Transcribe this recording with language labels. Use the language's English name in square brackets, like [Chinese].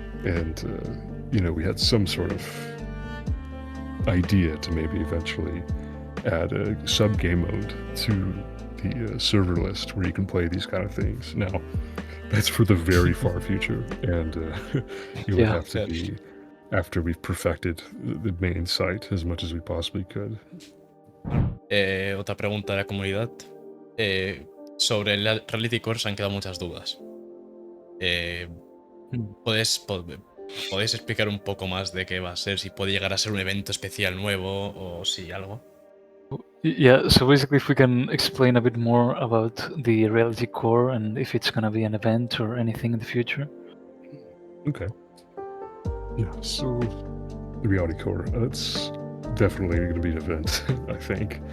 [English] And, we had some sort of idea to maybe eventually add a sub-game mode to the server list where you can play these kind of things. Now, that's for the very far future, and you would have to be after we've perfected the main site as much as we possibly could. [Spanish] Otra pregunta de la comunidad. Sobre el Reality Core se han quedado muchas dudas. ¿Podéis explicar un poco más de qué va a ser? Si puede llegar a ser un evento especial nuevo o si algo. [English] Yeah, so basically if we can explain a bit more about the reality core and if it's gonna be an event or anything in the future. Okay. Yeah, so the reality core, it's definitely going to be an event, I think.